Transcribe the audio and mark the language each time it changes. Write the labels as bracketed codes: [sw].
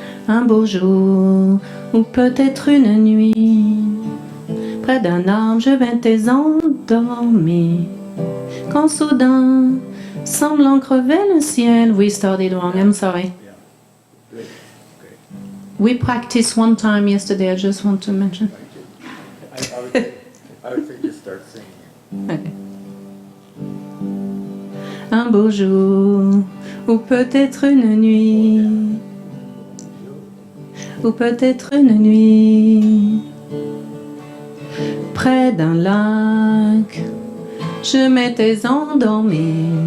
[fr] Un beau jour, ou peut-être une nuit, près d'un arbre je m'étais endormi, quand soudain, semblant crever le ciel. [en] We started wrong, I'm sorry. We practiced one time yesterday, I just want to mention. I would say just start singing. Okay. [fr] Un beau jour, ou peut-être une nuit, ou peut-être une nuit, près d'un lac, je m'étais endormi,